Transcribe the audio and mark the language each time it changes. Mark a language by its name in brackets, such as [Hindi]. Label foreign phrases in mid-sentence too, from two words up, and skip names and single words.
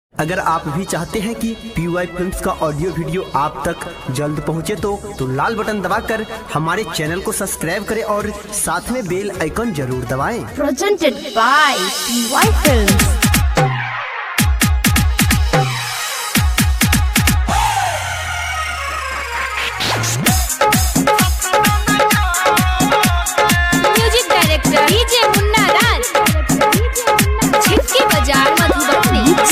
[Hindi] अगर आप भी चाहते हैं कि PY फिल्म्स का [English] audio video [Hindi] आप तक जल्द पहुंचे तो लाल बटन दबाकर हमारे चैनल को सब्सक्राइब करें और साथ में [English] bell icon [Hindi] जरूर दबाएं। [English] Presented by PY Films। music director [Hindi] डीजे मुन्ना राज, छिटकी बाजार मधुबनी।